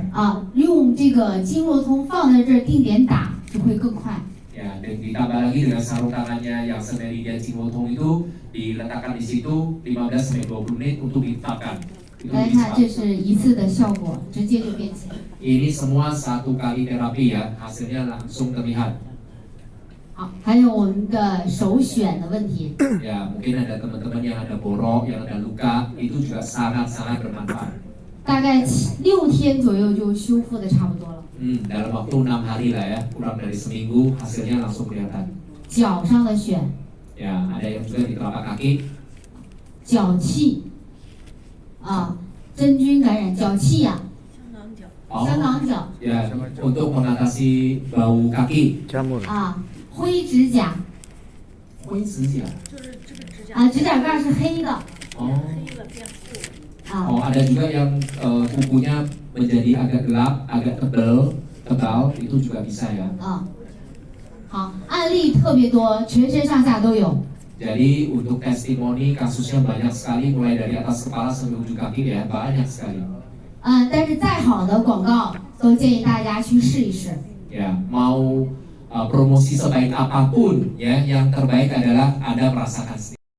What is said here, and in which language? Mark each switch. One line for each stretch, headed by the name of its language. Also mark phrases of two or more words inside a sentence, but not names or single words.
Chinese: 用这个经络通放在这儿定点打就会更快。
Indonesian: Ya, dan ditambah lagi dengan sarung tangannya yang semeridian Cingotong itu diletakkan di situ 15 sampai 20 menit untuk ditetapkan. Itu
Chinese: 大家看，这
Indonesian: bisa.
Chinese: 是一次的效果，直接就变浅。
Indonesian: Ini semua 1 kali terapi ya, hasilnya langsung terlihat.
Chinese: 好，还有我们的首选的问题，
Indonesian: Ya, mungkin ada teman-teman yang ada borok, yang ada luka, itu juga sangat-sangat bermanfaat.
Chinese: 大概6天左右就修复的差不多了。
Indonesian: Dalam waktu 6 hari lah ya, kurang dari seminggu hasilnya langsung kelihatan.
Chinese: 脚上的癣、
Indonesian: Ya, ada yang juga di telapak kaki.
Chinese: 脚气，真菌感染脚气呀、
Indonesian: Oh,
Chinese: 香港脚
Indonesian: ya, untuk mengatasi bau kaki. Jamur.
Chinese: 灰指甲灰指甲. 指甲盖是黑的
Indonesian: Oh, ada juga yang kukunya menjadi agak gelap, agak tebal, itu juga bisa ya.
Chinese: 好，案例特别多，全身上下都有。
Indonesian: Jadi untuk testimoni kasusnya banyak sekali, mulai dari atas kepala sampai ujung kaki ya, banyak sekali.
Chinese: 但是再好的广告都建议大家去试一试。
Indonesian: Ya, mau promosi sebaik apapun ya, yang terbaik adalah Anda merasakan sendiri.